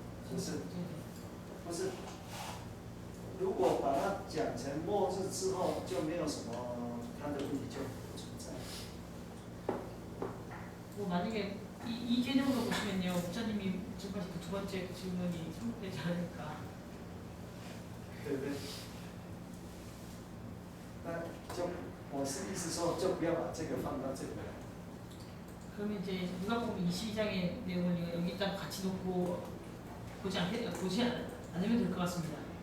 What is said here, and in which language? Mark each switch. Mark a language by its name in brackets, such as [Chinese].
[Chinese] 不是，不是。如果把它讲成末日之后，就没有什么它的问题就不存在。 [Korean] 뭐 만약에 이 개념으로 보시면요. 목사님이 지금까지 그 두 번째 질문이 성립되지 않을까. [Chinese] 对不对？那就我是意思说，就不要把这个放到这里来。 [Korean] 그러면 이제 누가복음 22장의 내용을 여기다 같이 놓고 보지 않으면 될 것 같습니다.